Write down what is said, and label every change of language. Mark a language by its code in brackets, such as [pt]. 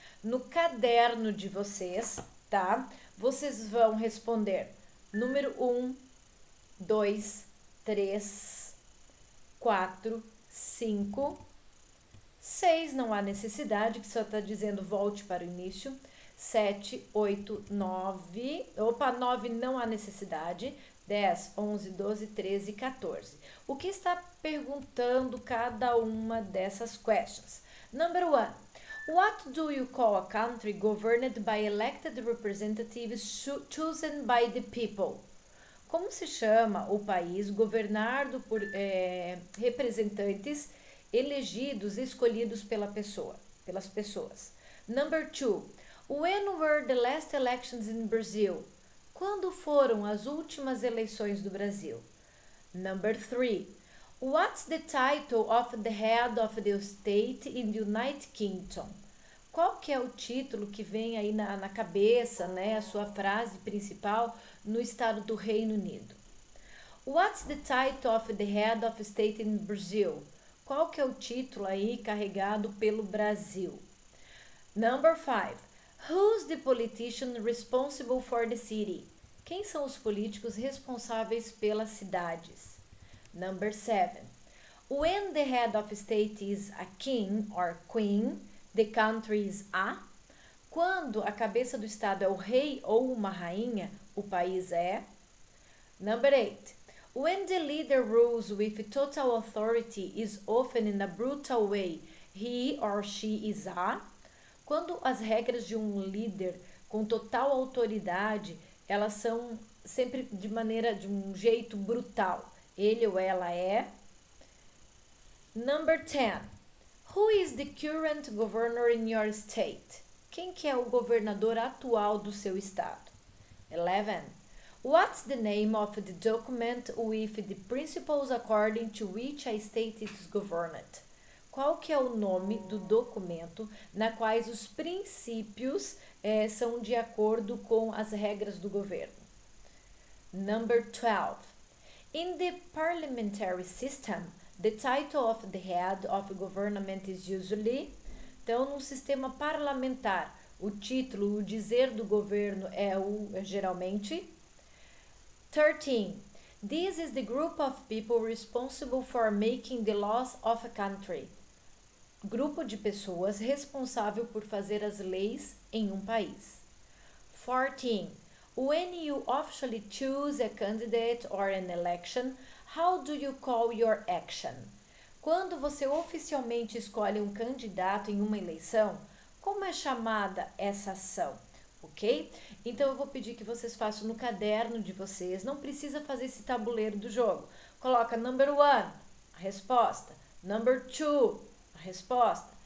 [pt] No caderno de vocês, tá? Vocês vão responder número 1, 2, 3, 4, 5, 6, não há necessidade, que só está dizendo volte para o início. 7, 8, 9, 9 não há necessidade. 10, 11, 12, 13 e 14. O que está perguntando cada uma dessas questions? [en] Number 1. What do you call a country governed by elected representatives chosen by the people? [pt] Como se chama o país governado por representantes elegidos, escolhidos pelas pessoas? [en] Number 2. When were the last elections in Brazil? [pt] Quando foram as últimas eleições do Brasil? [en] Number 3. What's the title of the head of the state in the United Kingdom? [pt] Qual que é o título que vem aí na cabeça, né, a sua frase principal no estado do Reino Unido? [en] What's the title of the head of state in Brazil? [pt] Qual que é o título aí carregado pelo Brasil? [en] Number 5. Who's the politician responsible for the city? [pt] Quem são os políticos responsáveis pelas cidades? [en] Number 7. When the head of state is a king or queen, the country is a. [pt] Quando a cabeça do estado é o rei ou uma rainha, o país é. [en] Number 8. When the leader rules with total authority is often in a brutal way, he or she is a. [pt] Quando as regras de um líder com total autoridade, elas são sempre de um jeito brutal, ele ou ela é. [en] Number 10. Who is the current governor in your state? [pt] Quem que é o governador atual do seu estado? 11. [en] What's the name of the document with the principles according to which a state is governed? [pt] qual que é o nome do documento na quais os princípios são de acordo com as regras do governo. [en] Number 12. In the parliamentary system, the title of the head of government is usually... [pt] Então, no sistema parlamentar, o título, o dizer do governo é geralmente. 13. [en] This is the group of people responsible for making the laws of a country. [pt] Grupo de pessoas responsável por fazer as leis em um país. 14. [en] When you officially choose a candidate or an election, how do you call your action? [pt] Quando você oficialmente escolhe um candidato em uma eleição, como é chamada essa ação? Ok? Então eu vou pedir que vocês façam no caderno de vocês, não precisa fazer esse tabuleiro do jogo. Coloca [en] number 1, [pt] a resposta. [en] Number 2, [pt] a resposta.